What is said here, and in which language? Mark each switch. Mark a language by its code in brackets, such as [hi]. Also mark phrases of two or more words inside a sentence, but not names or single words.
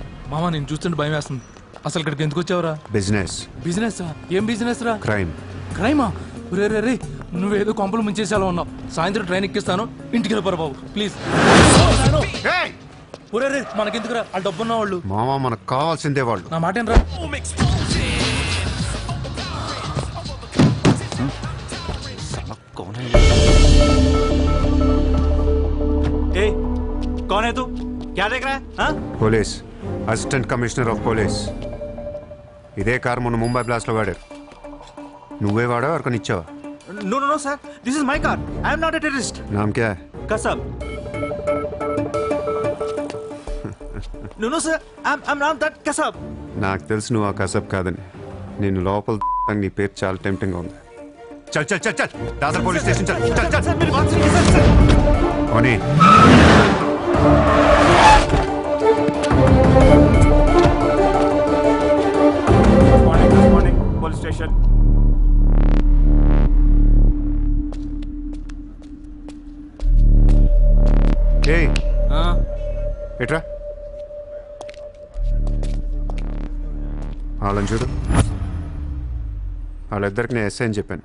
[te] మామ నేను చూస్తుంటే భయం వేస్తుంది. అసలు ఇక్కడికి ఎందుకు వచ్చావురా? బిజినెస్. బిజినెస్ రా? ఏం బిజినెస్ రా? క్రైమ్. క్రైమా? రే రే రే నువ్వేదో కొంపలు ముంచేసేలా ఉన్నావు. సాయంత్రం ట్రైన్ ఎక్కిస్తాను, ఇంటికి వెళ్ళిపోరా బాబు ప్లీజ్. ఒరే రే మనకెందుకురా, వాళ్ళు డబ్బున్న వాళ్ళు. మామ మనకు కావాల్సిందే వాళ్ళు. నా మాట ఏంట్రా? [hi] कौन है तू? क्या देख रहा है? हाँ? [te] పోలీస్, [en] Assistant Commissioner of Police. [te] ఇదే కార్ మొన్న ముంబై బ్లాస్ట్ లో వాడారు. నువ్వే వాడావు ఎవరికొని ఇచ్చావా? [en] No, no, no, sir. This is my car. I am not a terrorist. [hi] नाम क्या? Kasab. No, no, sir. I'm not that Kasab. [te] నాకు తెలుసు నువ్వు ఆ కసబ్ కాదని. నేను లోపల నీ పేరు చాలా టెంప్టింగ్ గా ఉంది. [hi] चल चल चल चल दादर [en] police station [hi] चल चल चल. Sir, मेरी बात सुनिए, sir. [te] ఓనీ [en] Good morning, police station. [te] ఏయ్ ఎట్రా వాళ్ళని చూడు. వాళ్ళిద్దరికి నేను ఎస్ఐ అని చెప్పాను.